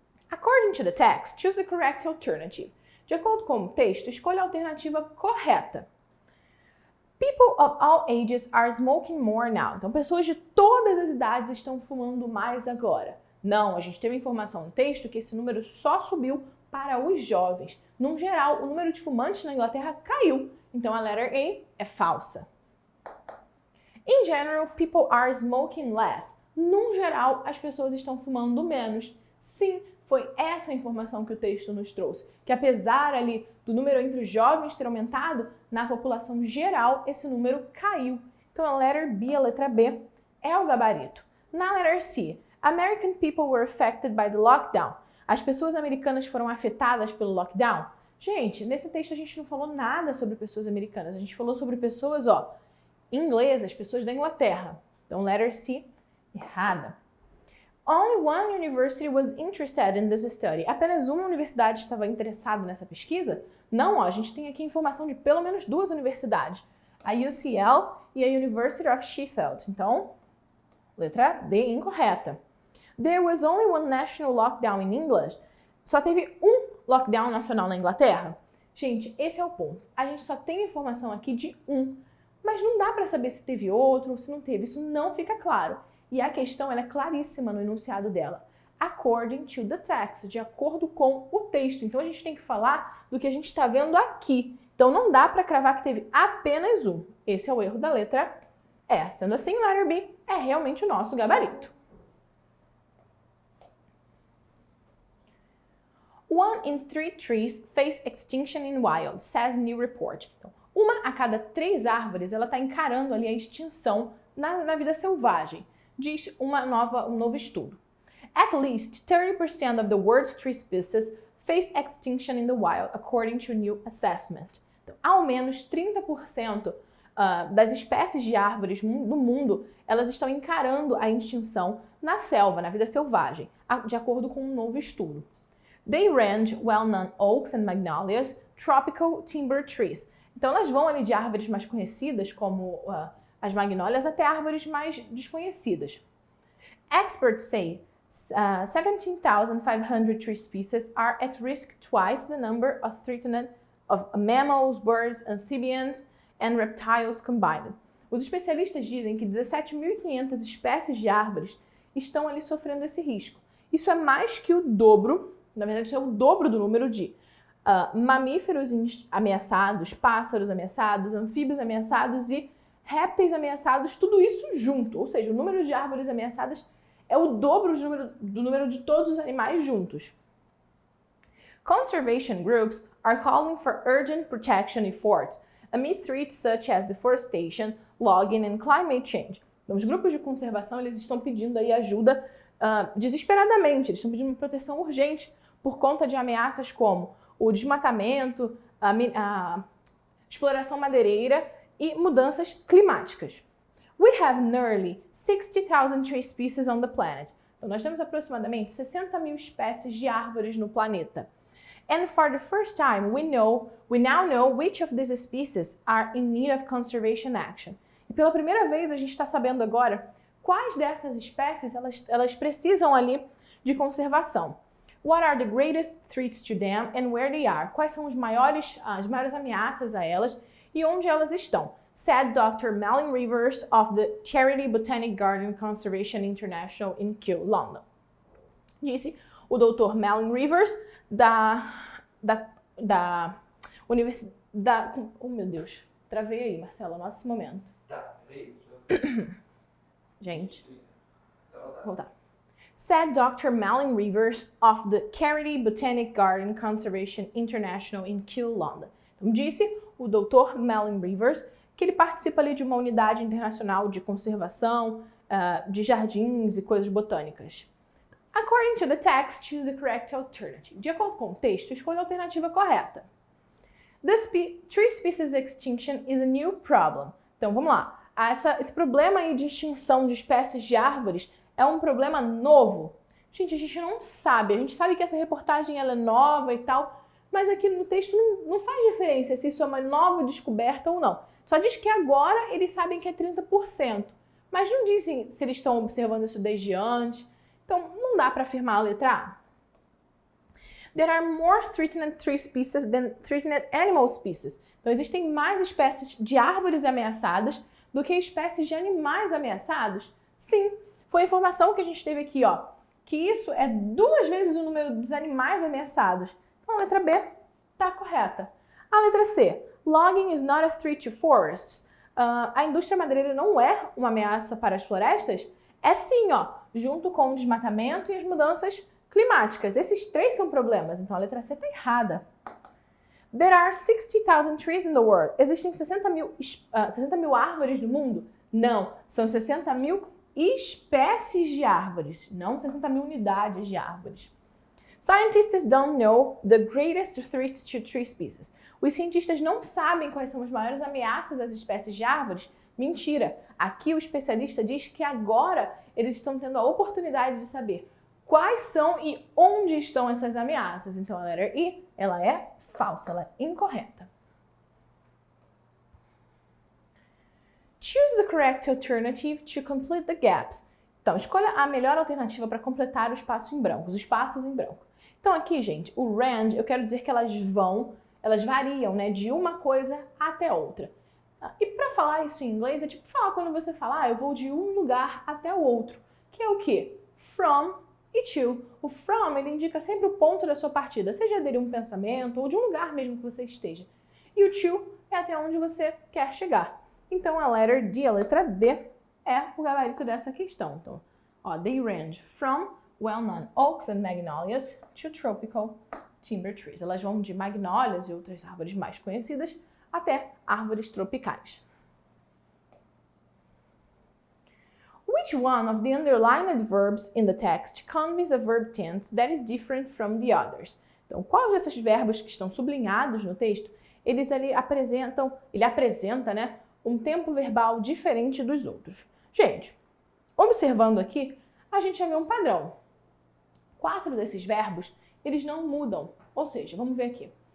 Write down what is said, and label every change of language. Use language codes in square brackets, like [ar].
[en] According to the text, choose the correct alternative. [pt] De acordo com o texto, escolha a alternativa correta. [en] People of all ages are smoking more now. [pt] Então, pessoas de todas as idades estão fumando mais agora. Não, a gente tem uma informação no texto que esse número só subiu para os jovens. No geral, o número de fumantes na Inglaterra caiu. Então, a letter A é falsa. [en] In general, people are smoking less. [pt] No geral, as pessoas estão fumando menos. Sim, foi essa a informação que o texto nos trouxe. Que apesar ali do número entre os jovens ter aumentado, na população geral, esse número caiu. Então, a letter B, a letra B, é o gabarito. [en] Na letter C, American people were affected by the lockdown. [pt] As pessoas americanas foram afetadas pelo lockdown? Gente, nesse texto a gente não falou nada sobre pessoas americanas. A gente falou sobre pessoas, ó, inglesas, pessoas da Inglaterra. Então, letter C, errada. [en] Only one university was interested in this study. [pt] Apenas uma universidade estava interessada nessa pesquisa? Não, ó, a gente tem aqui informação de pelo menos duas universidades. A UCL e a University of Sheffield. Então, letra D incorreta. [en] There was only one national lockdown in England. [pt] Só teve um lockdown nacional na Inglaterra? Gente, esse é o ponto. A gente só tem informação aqui de um. Mas não dá para saber se teve outro ou se não teve. Isso não fica claro. E a questão ela é claríssima no enunciado dela. [en] According to the text, [pt] de acordo com o texto. Então a gente tem que falar do que a gente está vendo aqui. Então não dá para cravar que teve apenas um. Esse é o erro da letra E. Sendo assim, letter B é realmente o nosso gabarito. [en] One in 3 trees face extinction in wild, says new report. [pt] Então, uma a cada 3 árvores ela está encarando ali a extinção na vida selvagem. Diz um novo estudo. [en] At least 30% of the world's tree species face extinction in the wild, according to new assessment. [pt] Então, ao menos 30% das espécies de árvores do mundo, elas estão encarando a extinção na selva, na vida selvagem, de acordo com um novo estudo. [en] They range well-known oaks and magnolias, tropical timber trees. [pt] Então, elas vão ali de árvores mais conhecidas, como as magnólias, até árvores mais desconhecidas. [en] Experts say 17,500 tree species are at risk twice the number of threatened of mammals, birds, amphibians and reptiles combined. [pt] Os especialistas dizem que 17.500 espécies de árvores estão ali sofrendo esse risco. Isso é mais que o dobro, na verdade isso é o dobro do número de mamíferos ameaçados, pássaros ameaçados, anfíbios ameaçados e répteis ameaçados, tudo isso junto. Ou seja, o número de árvores ameaçadas é o dobro do número de todos os animais juntos. [en] Conservation groups are calling for urgent protection efforts amid threats such as deforestation, logging and climate change. [pt] Então, os grupos de conservação eles estão pedindo aí ajuda desesperadamente, eles estão pedindo uma proteção urgente por conta de ameaças como o desmatamento, a exploração madeireira e mudanças climáticas. [en] We have nearly 60,000 tree species on the planet. [pt] Então, nós temos aproximadamente 60.000 espécies de árvores no planeta. [en] And for the first time, we now know which of these species are in need of conservation action. E [pt] pela primeira vez a gente está sabendo agora quais dessas espécies elas precisam ali de conservação. [en] What are the greatest threats to them and where they are? [pt] Quais são as maiores ameaças a elas e onde elas estão? [en] Said Dr. Malin Rivers of the Charity Botanic Garden Conservation International in Kew, London. [pt] Disse o Dr. Malin Rivers da Universidade... Oh, meu Deus. Travei aí, Marcelo. Anota esse momento. Tá, peraí. Gente. Vou voltar. [en] Said Dr. Malin Rivers of the Charity Botanic Garden Conservation International in Kew, London. [pt] Então, disse o Dr. Malin Rivers que ele participa ali de uma unidade internacional de conservação de jardins e coisas botânicas. [en] According to the text, choose the correct alternative. [pt] De acordo com o texto, escolha a alternativa correta. [en] Tree species extinction is a new problem. [pt] Então, vamos lá. Esse problema aí de extinção de espécies de árvores é um problema novo. Gente, a gente não sabe. A gente sabe que essa reportagem ela é nova e tal, mas aqui no texto não faz diferença se isso é uma nova descoberta ou não. Só diz que agora eles sabem que é 30%, mas não dizem se eles estão observando isso desde antes. Então, não dá para afirmar a letra A. [en] There are more threatened tree species than threatened animal species. [pt] Então, existem mais espécies de árvores ameaçadas do que espécies de animais ameaçados? Sim, foi a informação que a gente teve aqui, ó, que isso é 2 vezes o número dos animais ameaçados. Então, a letra B está correta. A letra C, [en] logging is not a threat to forests. [pt] A indústria madeireira não é uma ameaça para as florestas? É sim, ó, junto com o desmatamento e as mudanças climáticas. Esses 3 são problemas, então a letra C está errada. [en] There are 60,000 trees in the world. [pt] Existem 60 mil árvores no mundo? Não, são 60 mil espécies de árvores, não 60 mil unidades de árvores. [en] Scientists don't know the greatest threats to tree species. [pt] Os cientistas não sabem quais são as maiores ameaças às espécies de árvores? Mentira! Aqui o especialista diz que agora eles estão tendo a oportunidade de saber quais são e onde estão essas ameaças. Então a letra I, ela é falsa, ela é incorreta. [en] Choose the correct alternative to complete the gaps. [pt] Então, escolha a melhor alternativa para completar o espaço em branco, os espaços em branco. Então aqui, gente, o range, eu quero dizer que elas variam, né, de uma coisa até outra. E para falar isso em inglês, é tipo falar quando você fala, eu vou de um lugar até o outro, que é o quê? From e to. O from, ele indica sempre o ponto da sua partida, seja dele um pensamento ou de um lugar mesmo que você esteja. E o to é até onde você quer chegar. Então a letter D, a letra D, é o gabarito dessa questão. Então, ó, [en] they range from well-known oaks and magnolias to tropical timber trees. [pt] Elas vão de magnólias e outras árvores mais conhecidas até árvores tropicais. [en] Which one of the underlined verbs in the text conveys a verb tense that is different from the others? [pt] Então, qual desses verbos que estão sublinhados no texto, ele apresenta, né, um tempo verbal diferente dos outros? Gente, observando aqui, a gente já vê um padrão. 4 desses verbos, eles não mudam. Ou seja, vamos ver aqui.